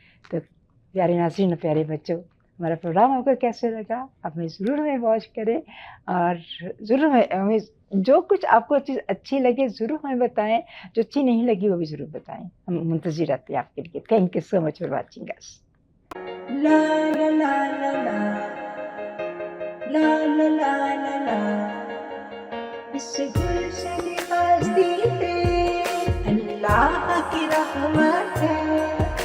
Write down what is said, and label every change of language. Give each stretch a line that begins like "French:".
Urdu: تو پیارے ناظرین، پیارے بچوں، ہمارا پروگرام آپ کو کیسے لگا؟ آپ ہمیں ضرور ہمیں واچ کریں، اور ضرور ہمیں جو کچھ آپ کو چیز اچھی لگے ضرور ہمیں بتائیں، جو اچھی نہیں لگی وہ بھی ضرور بتائیں. ہم منتظر رہتے ہیں آپ کے لیے.
English: Thank you so much for watching us. لا لا لا لا لا لا لا لا لا لا.
Urdu: اس گلشن ہستی پہ اللہ کی رحمت ہے.